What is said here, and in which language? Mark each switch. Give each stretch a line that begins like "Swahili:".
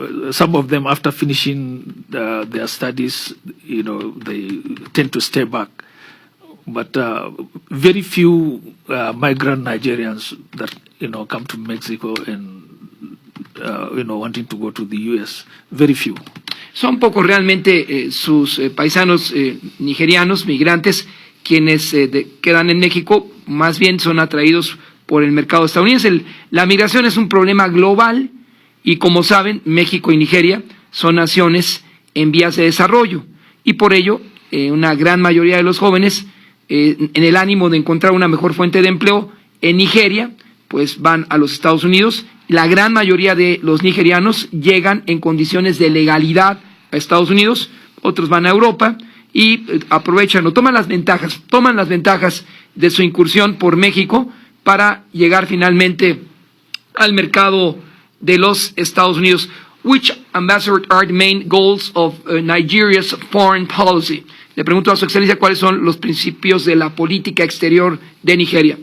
English: Some of them, after finishing their studies, they tend to stay back. But very few migrant Nigerians that come to Mexico and wanting to go to the U.S. Very few.
Spanish: Son pocos realmente sus paisanos nigerianos, migrantes, quienes quedan en México. Más bien son atraídos por el mercado estadounidense. La migración es un problema global y, como saben, México y Nigeria son naciones en vías de desarrollo, y por ello una gran mayoría de los jóvenes, en el ánimo de encontrar una mejor fuente de empleo en Nigeria, pues van a los Estados Unidos. La gran mayoría de los nigerianos llegan en condiciones de legalidad a Estados Unidos, otros van a Europa y aprovechan o toman las ventajas de su incursión por México para llegar finalmente al mercado de los Estados Unidos.
English: Which, Ambassador, are the main goals of Nigeria's foreign policy?
Spanish: Le pregunto a su excelencia cuáles son los principios de la política exterior de Nigeria.